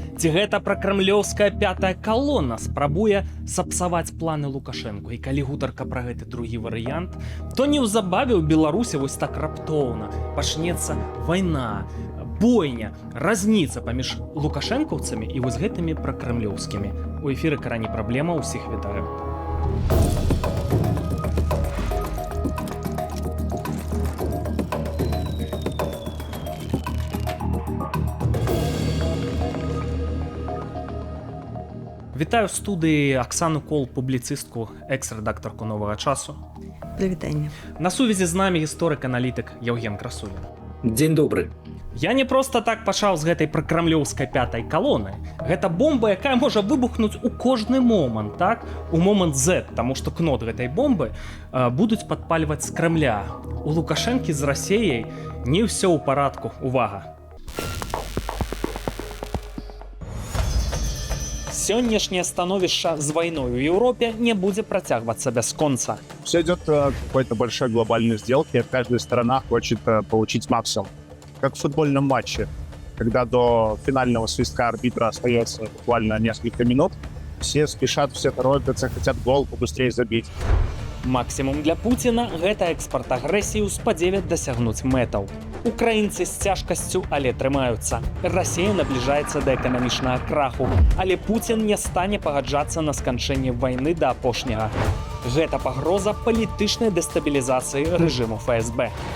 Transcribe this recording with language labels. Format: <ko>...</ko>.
<be>Ці гэта пракрамлёўская пятая калона спрабуе сапсаваць планы Лукашенко? І калі гутарка пра гэты другі варыянт, то неўзабаве ў Беларусі вось так раптоўна пачнецца вайна, бойня, разніца паміж лукашэнкаўцамі і вось гэтымі пракрамлёўскімі. У эфіры «Карані праблема», усіх вітаю. Вітаю в студыі Аксану Кол, публіцыстку, экс-рэдактарку «Новага часу». Прывітанне. На сувязі з намі гісторык-аналітык Яўген Красулін. Дзень добры. Я не проста так пачаў з гэтай пракрамлёўскай пятай калоны. Гэта бомба, якая можа выбухнуць у кожны момант, так? У момант Z, таму што кнот гэтай бомбы будуць падпальваць з Крэмля. У Лукашэнкі з Расіяй не ўсё ў парадку. Увага! Сённяшняе становішча з вайной у Европе не будзе працягвацца бясконца.</be> <ru>Все идет к какой-то большой глобальной сделке, каждая сторона хочет получить максимум. Как в футбольном матче, когда до финального свистка арбитра остается буквально несколько минут, все спешат, все торопятся, хотят гол побыстрее забить.</ru> <be>Максімум для Пуціна – гэта экспарт агрэсіі ў спадзеве дасягнуць мэтаў. Украінцы з цяжкасцю, але трымаюцца. Расія набліжаецца да эканамічнага краху, але Пуцін не стане пагаджацца на сканчэнне вайны да апошняга. Гэта пагроза палітычнай дэстабілізацыі рэжыму ФСБ.</be>